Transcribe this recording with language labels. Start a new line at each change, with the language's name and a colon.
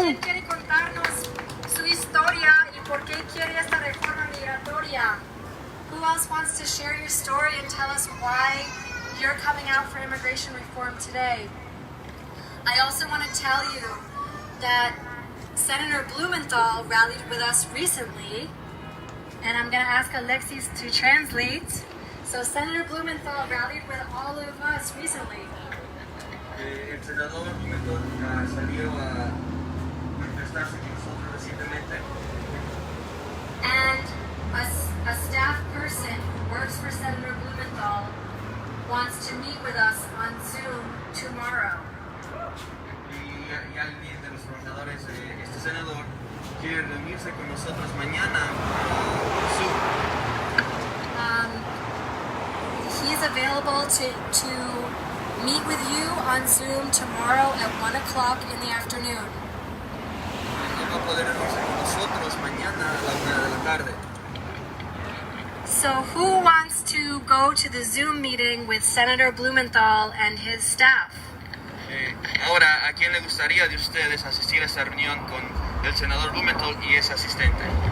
Spanish: ¿Quién quiere contarnos su historia y por qué quiere esta reforma migratoria?
English: Who else wants to share your story and tell us why you're coming out for immigration reform today? I also want to tell you that Senator Blumenthal rallied with us recently, and I'm going to ask Alexis to translate. So Senator Blumenthal rallied with all of us recently.
Spanish: El senador Mitin salió a manifestarse con nosotros recientemente.
English: And a staff person who works for Senator Blumenthal wants to meet with us on Zoom tomorrow.
Spanish: Y alguien de los trabajadores de este senador quiere reunirse con nosotros mañana por Zoom.
English: He's available to meet with you on Zoom tomorrow at 1 o'clock in the afternoon.
Spanish: Él va a poder reunirse con nosotros mañana a la 1 de la tarde.
English: So who wants to go to the Zoom meeting with Senator Blumenthal and his staff?
Spanish: Ahora, ¿a quién le gustaría de ustedes asistir a esta reunión con el senador Blumenthal y ese asistente?